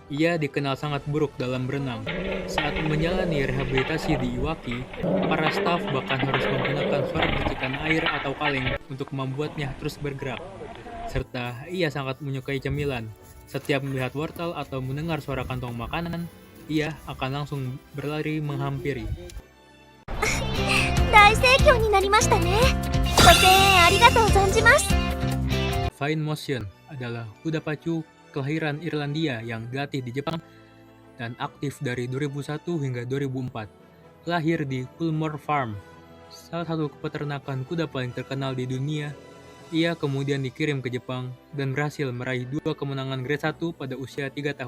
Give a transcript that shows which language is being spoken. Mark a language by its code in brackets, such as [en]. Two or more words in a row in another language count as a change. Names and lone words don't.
[id] Ia dikenal sangat buruk dalam berenang. Saat menjalani rehabilitasi di Iwaki, para staf bahkan harus menggunakan suara percikan air atau kaleng untuk membuatnya terus bergerak. Serta ia sangat menyukai cemilan. Setiap melihat wortel atau mendengar suara kantong makanan, ia akan langsung berlari menghampiri. [ja] 大盛況になりましたね。ご声援ありがとう存じます。 [id] Fine Motion adalah kuda pacu kelahiran Irlandia yang dilatih di Jepang dan aktif dari 2001 hingga 2004. Lahir di Coolmore Farm, salah satu peternakan kuda paling terkenal di dunia. Ia kemudian dikirim ke Jepang dan berhasil meraih 2 kemenangan Grade 1 pada usia 3 tahun.